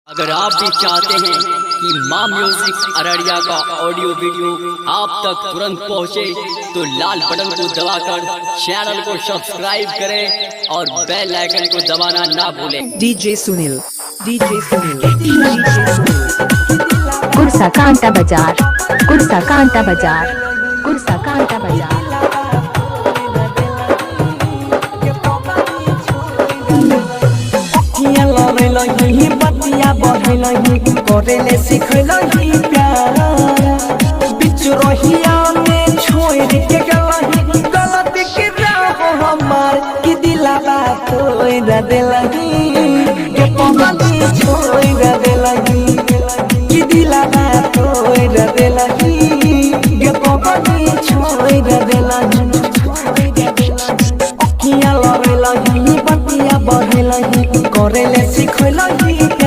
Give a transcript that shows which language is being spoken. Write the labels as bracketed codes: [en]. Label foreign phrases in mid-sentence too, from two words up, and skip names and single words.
[hi] अगर आप भी चाहते हैं कि माँ म्यूजिक अररिया का ऑडियो वीडियो आप तक तुरंत पहुँचे तो लाल बटन को दबाकर चैनल को सब्सक्राइब करें और बेल आइकन को दबाना ना भूलें। डीजे सुनील कुर्सा कांटा बाजार, कुर्सा कांटा बाजार, कुर्सा कांटा बाजार। [anp] लही बतिया बढ़लही करेले सिखलही प्यार बिच रहिया में छोड़ के गलही गलत के राह हमार कि दिलावा तोड़ देलही के पगली छोड़ देलही कि दिलावा तोड़ देलही के पगली छोड़ देलही अखियां लड़लही बतिया बढ़लही करेले सिखलही